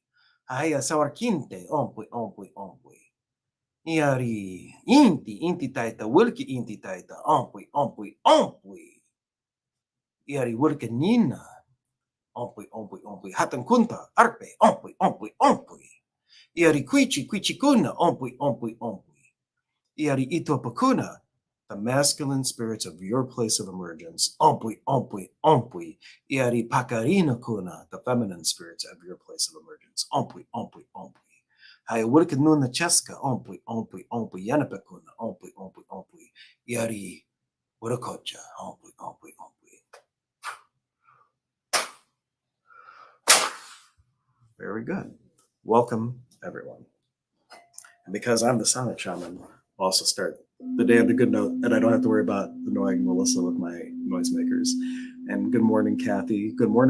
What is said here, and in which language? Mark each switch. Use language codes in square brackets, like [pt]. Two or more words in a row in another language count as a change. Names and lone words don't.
[qu] Ahaya, Sawarkinte, Ompui, Ompui, Ompui. Iari, Inti Taita, Wilki Inti Taita, Ompui, Ompui, Ompui. Iari, Wilka Nina, Ompui, Ompui, Ompui. Hatan Kunta, Arpe, Ompui, Ompui, Ompui. Iari, Quichi Kuna, Ompui, Ompui, Ompui. Iari ito pakuna, [en] the masculine spirits of your place of emergence. [qu] Ompui, ompui, ompui. Iari pakarina kuna, [en] the feminine spirits of your place of emergence. [qu] Ompui, ompui, ompui. Haya wulkanuna cheska. Ompui, ompui, ompui. Yanapakuna. Ompui, ompui, ompui. Iari wurakocha. Ompui, ompui, ompui. [en] Very good. Welcome, everyone. And because I'm the sonic shaman, I'll also start the day on the good note, and I don't have to worry about annoying Melissa with my noisemakers. And good morning, Kathy. Good morning.